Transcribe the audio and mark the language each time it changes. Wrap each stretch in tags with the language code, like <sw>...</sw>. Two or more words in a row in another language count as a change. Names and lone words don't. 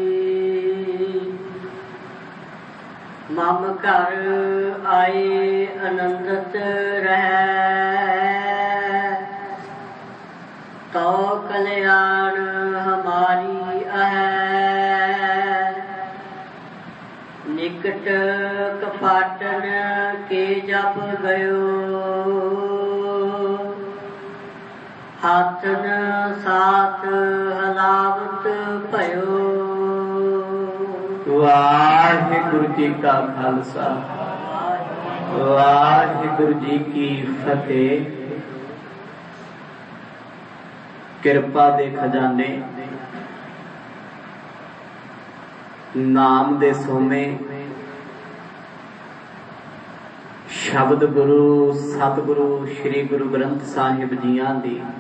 <bra>मम घर आए आनंदत रह तो कल्याण हमारी है। निकट कपाटन के जप गयो हाथन साथ हलावत भयो।</bra> <pa>ਵਾਹਿਗੁਰੂ ਜੀ ਕਾ ਖਾਲਸਾ ਵਾਹਿਗੁਰੂ ਜੀ ਕੀ ਫਤਿਹ। ਕਿਰਪਾ ਦੇ ਖਜ਼ਾਨੇ, ਨਾਮ ਦੇ ਸੋਮੇ, ਸ਼ਬਦ ਗੁਰੂ ਸਤਿਗੁਰੂ ਸ੍ਰੀ ਗੁਰੂ ਗ੍ਰੰਥ ਸਾਹਿਬ ਜੀਆਂ ਦੀ</pa>